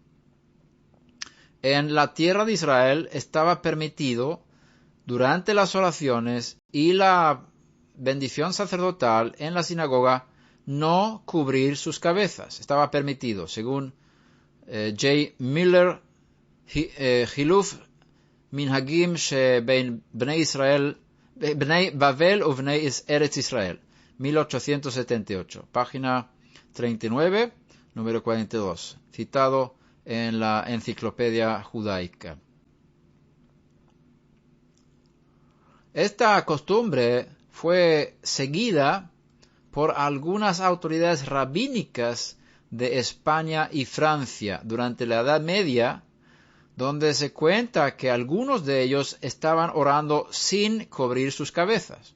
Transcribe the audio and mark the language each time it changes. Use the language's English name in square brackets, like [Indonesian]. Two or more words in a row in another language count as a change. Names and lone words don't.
[Spanish] En la tierra de Israel estaba permitido durante las oraciones y la bendición sacerdotal en la sinagoga no cubrir sus cabezas. Estaba permitido, según J. Miller, Hiluf Minhagim shebein Bnei Israel, Bnei Bavel u Bnei Eretz Israel, 1878, página 39, número 42, citado en la Enciclopedia Judaica. Esta costumbre fue seguida por algunas autoridades rabínicas de España y Francia durante la Edad Media, donde se cuenta que algunos de ellos estaban orando sin cubrir sus cabezas.